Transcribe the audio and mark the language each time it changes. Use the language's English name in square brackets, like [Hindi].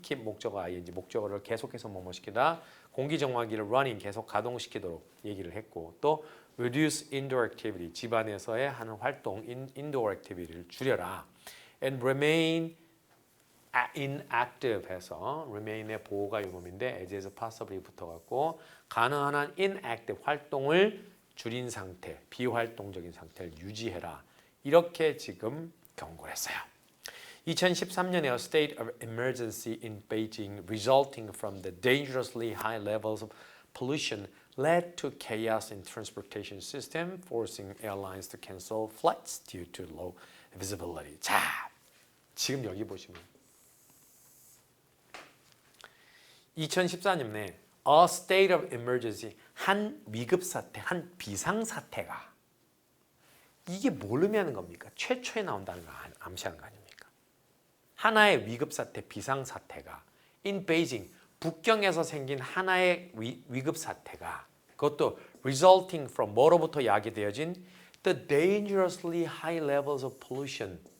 [Korean] Keep 목적어 ing 목적어를 계속해서 뭐뭐시키다. 공기정화기를 running 계속 가동시키도록 얘기를 했고 또 [English] reduce indoor activity [Korean] 집안에서의 하는 활동 indoor activity를 줄여라 [English] and remain inactive [Korean] 해서 remain의 보호가 유mom인데 as에서 possibly 붙어갖고 가능한 한 inactive 활동을 줄인 상태 비활동적인 상태를 유지해라 이렇게 지금 경고를 했어요. [English] 2013년에 a state of emergency in Beijing resulting from the dangerously high levels of pollution led to chaos in transportation system, forcing airlines to cancel flights due to low visibility. [Korean] 자, 지금 여기 보시면 2014년에 a state of emergency, 한 위급 사태, 한 비상 사태가 이게 뭘 의미하는 겁니까? 최초에 나온다는 거 암시하는 거 아닙니까? 하나의 위급 사태, 비상 사태가 in Beijing, 북경에서 생긴 하나의 위급 사태가 그것도 resulting from 뭐로부터 야기되어진 [English] the dangerously high levels of pollution.